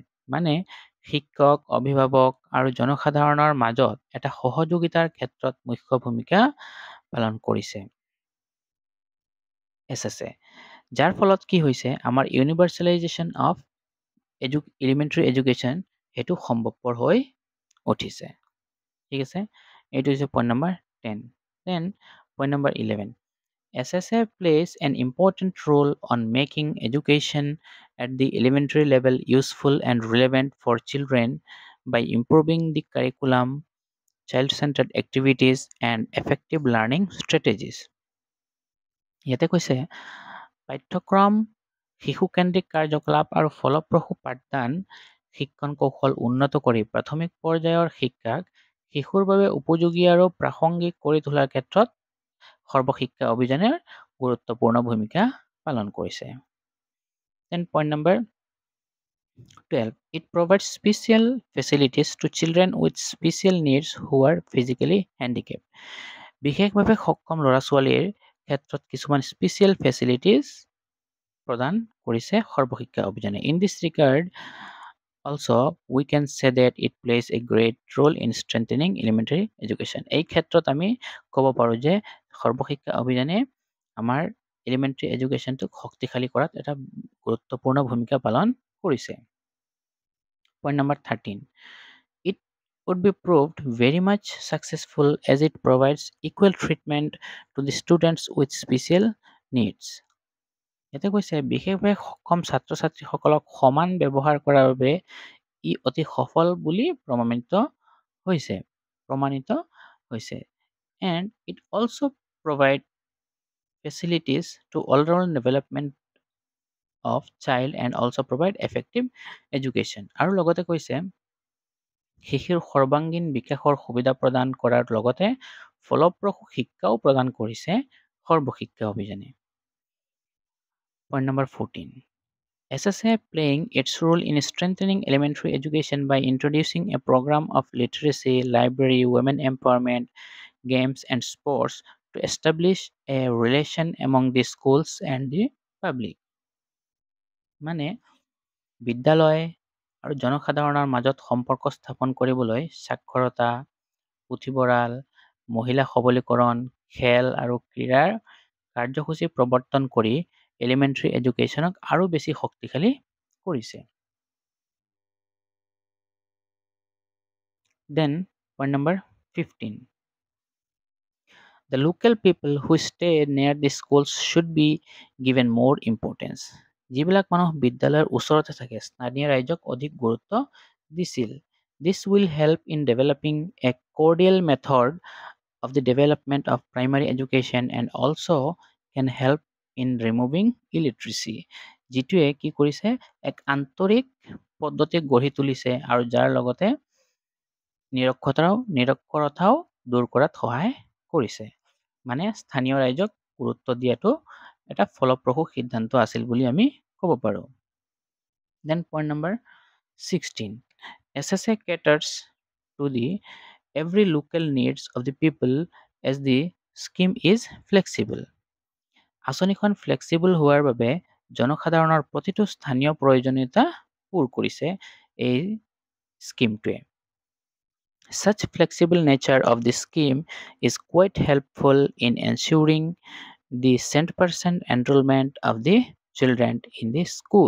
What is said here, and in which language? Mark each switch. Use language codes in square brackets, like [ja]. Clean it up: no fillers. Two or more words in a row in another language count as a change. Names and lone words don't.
[as] মানে শিক্ষক, অভিভাৱক আৰু জনসাধাৰণৰ মাজত এটা সহযোগিতাৰ ক্ষেত্ৰত মুখ্য ভূমিকা পালন কৰিছে SSA, যাৰ ফলত কি হৈছে আমাৰ [en] universalization of elementary education [as] সেইটো সম্ভৱপৰ হৈ উঠিছে। ঠিক আছে, এইটো হৈছে [en] point number [as] 10. [en] Then point number 11, SSA plays an important role on making education at the elementary level useful and relevant for children by improving the curriculum, child-centered activities, and effective learning strategies. [as] ইয়াতে কৈছে পাঠ্যক্ৰম, শিশুকেন্দ্ৰিক কাৰ্যকলাপ আৰু ফলপ্ৰসূ পাঠদান শিক্ষণ কৌশল উন্নত কৰি প্ৰাথমিক পৰ্যায়ৰ শিক্ষাক শিশুৰ বাবে উপযোগী আৰু প্ৰাসংগিক কৰি তোলাৰ ক্ষেত্ৰত সৰ্বশিক্ষা অভিযানে গুৰুত্বপূৰ্ণ ভূমিকা পালন কৰিছে। [en] Then point number 12, it provides special facilities to children with special needs who are physically handicapped. [as] বিশেষভাৱে সক্ষম ল'ৰা ছোৱালীৰ ক্ষেত্ৰত কিছুমান [en] special facilities [as] প্ৰদান কৰিছে সৰ্বশিক্ষা অভিযানে। [en] In this regard, also we can say that it plays a great role in strengthening elementary education. [as] এই ক্ষেত্ৰত আমি ক'ব পাৰোঁ যে সৰ্বশিক্ষা অভিযানে আমাৰ [en] elementary education [as] শক্তিশালী কৰাত এটা গুৰুত্বপূৰ্ণ ভূমিকা পালন কৰিছে। [en] Point number 13, it would be proved very much successful as it provides equal treatment to the students with special needs. [as] ইয়াতে কৈছে বিশেষভাৱে সক্ষম ছাত্ৰ ছাত্ৰীসকলক সমান ব্যৱহাৰ কৰাৰ বাবে ই অতি সফল বুলি প্ৰমাণিত হৈছে। [en] And it also provide facilities to all-round development of child and also provide effective education. [as] আৰু লগতে কৈছে শিশুৰ সৰ্বাংগীন বিকাশৰ সুবিধা প্ৰদান কৰাৰ লগতে ফলপ্ৰসূ শিক্ষাও প্ৰদান কৰিছে সৰ্বশিক্ষা অভিযানে। [en] Point number 14, SSA playing its role in strengthening elementary education by introducing a program of literacy, library, women empowerment, games, and sports to establish a relation among the schools and the public. [as] মানে বিদ্যালয় আৰু জনসাধাৰণৰ মাজত সম্পৰ্ক স্থাপন কৰিবলৈ সাক্ষৰতা, পুথিভঁৰাল, মহিলা সবলীকৰণ, খেল আৰু ক্ৰীড়াৰ কাৰ্যসূচী প্ৰৱৰ্তন কৰি [en] elementary education [as] আৰু বেছি শক্তিশালী কৰিছে। [en] Then point number 15. The local people who stay near the schools should be given more importance. [as] যিবিলাক মানুহ বিদ্যালয়ৰ ওচৰতে থাকে স্থানীয় ৰাইজক অধিক গুৰুত্ব দিছিল। [en] This will help in developing a cordial method of the development of primary education and also can help in removing illiteracy. [as] যিটোৱে কি কৰিছে এক আন্তৰিক পদ্ধতি গঢ়ি তুলিছে আৰু যাৰ লগতে নিৰক্ষৰতাও দূৰ কৰাত সহায় কৰিছে। মানে স্থানীয় ৰাইজক গুৰুত্ব দিয়াটো এটা ফলপ্ৰসূ সিদ্ধান্ত আছিল বুলি আমি ক'ব পাৰোঁ। [en] Then point number 16. SSA caters to the every local needs of the people as the scheme is flexible. [as] আঁচনিখন ফ্লেক্সিবল হোৱাৰ বাবে জনসাধাৰণৰ প্ৰতিটো স্থানীয় প্ৰয়োজনীয়তা পূৰ কৰিছে এই স্কিমটোৱে। [en] Such flexible nature of the scheme is quite helpful in ensuring the 100% enrollment of the children in the school.